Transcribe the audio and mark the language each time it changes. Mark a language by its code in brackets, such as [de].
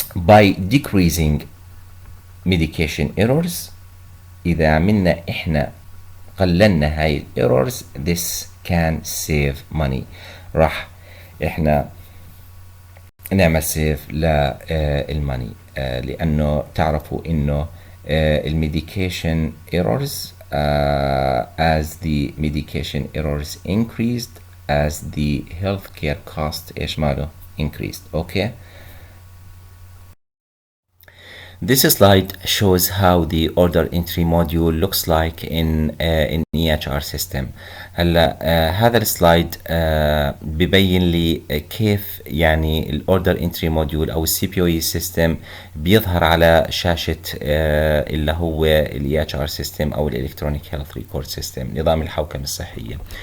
[en] by decreasing medication errors، [ar] اذا عملنا احنا قللنا هاي الايرورز [en] this can save money، [ar] راح احنا نعمل سيف للماني. لانه تعرفوا انه الميديكيشن ايرورز [en] as the medication errors increased as the healthcare cost [ar] ايش ماله [en] increased. [ar] اوكي. [en] This slide shows how the order entry module looks like in EHR system. [ar] هلا هذا السلايد ببين لي كيف يعني الاوردر انتري موديول او السي بي او اي سيستم بيظهر على شاشه اللي هو الاي اتش ار سيستم او الالكترونيك هيلث ريكورد سيستم، نظام الحوكمه الصحيه.